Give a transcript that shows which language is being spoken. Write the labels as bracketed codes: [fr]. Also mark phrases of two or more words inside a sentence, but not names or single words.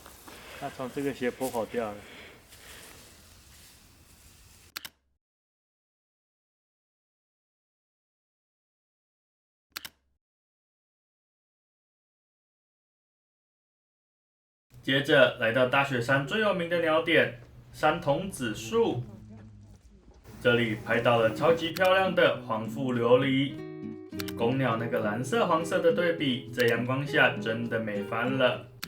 [zh] 它從這個斜坡跑掉了。接着來到大雪山最有名的鳥點山童子樹，這裡拍到了超級漂亮的黃腹琉璃，公鳥那個藍色黃色的對比，在陽光下真的美翻了。